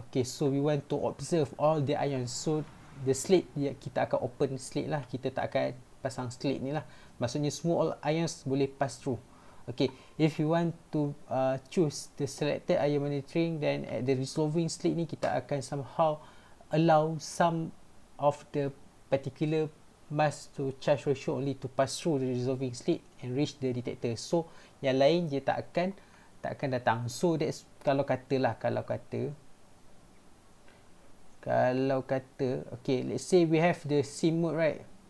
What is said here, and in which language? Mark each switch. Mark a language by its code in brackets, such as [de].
[en] Okay, so we want to observe all the ions. So the slit, [ms] kita akan [en] open slit [ms] lah, kita tak akan pasang [en] slit [ms] ni lah, maksudnya semua [en] all ions boleh pass through. Okay, if you want to choose the selected ion monitoring, then at the resolving slit [ms] ni kita akan [en] somehow allow some of the particular mass to charge ratio only to pass through the resolving slit and reach the detector. [ms] So yang lain dia tak akan datang. [en] So that's [ms] kalau kata [en] okay, let's say we have the sim mode, right?